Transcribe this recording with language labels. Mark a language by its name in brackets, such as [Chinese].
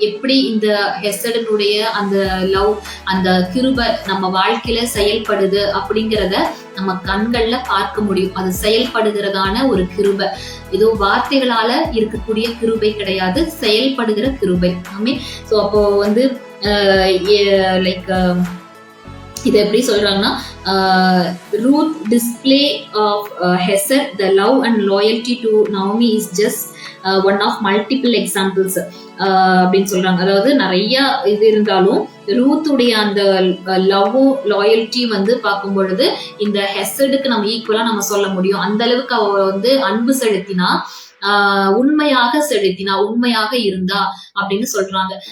[Tamil] எப்படி இந்த ஹெசடனுடைய அந்த லவ், அந்த கிருபை நம்ம வாழ்க்கையில செயல்படுது அப்படிங்கிறத நம்ம கண்கள்ல பார்க்க முடியும். அது செயல்படுகிறதான ஒரு கிருபை, ஏதோ வார்த்தைகளால இருக்கக்கூடிய கிருபை கிடையாது, செயல்படுகிற கிருபை. சோ அப்போ வந்து லைக் இதை எப்படி சொல்றாங்கன்னா [English] Ruth display of Hesed, the love and loyalty to Naomi is just one of multiple examples [Tamil] அப்படின்னு சொல்றாங்க. அதாவது நிறைய இது இருந்தாலும் ரூத்துடைய அந்த லவ்வும் லாயல்ட்டி வந்து பார்க்கும் பொழுது இந்த ஹெசடுக்கு நம்ம ஈக்குவலா நம்ம சொல்ல முடியும். அந்த அளவுக்கு அவ வந்து அன்பு செலுத்தினா, உண்மையாக செலுத்தினா, உண்மையாக இருந்தா அப்படின்னு சொல்றாங்க.